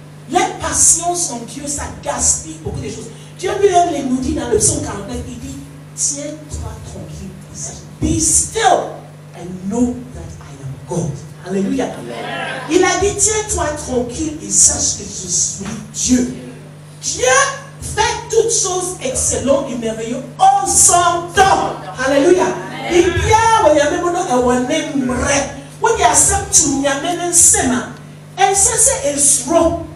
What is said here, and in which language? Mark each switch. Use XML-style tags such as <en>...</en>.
<fr>L'impatience en Dieu, ça gaspille beaucoup de choses. Dieu lui-même nous dit dans le psaume 49, il dit, tiens-toi tranquille.</fr> <en>Be still and know that I am God. Alléluia.</en> <fr>Il a dit, tiens-toi tranquille et sache que je suis Dieu. Dieu fait toutes choses excellentes et merveilleuses en son temps. Alléluia. Et bien, il y a même un when you accept to Yamenen Sema, and say is wrong.</fr>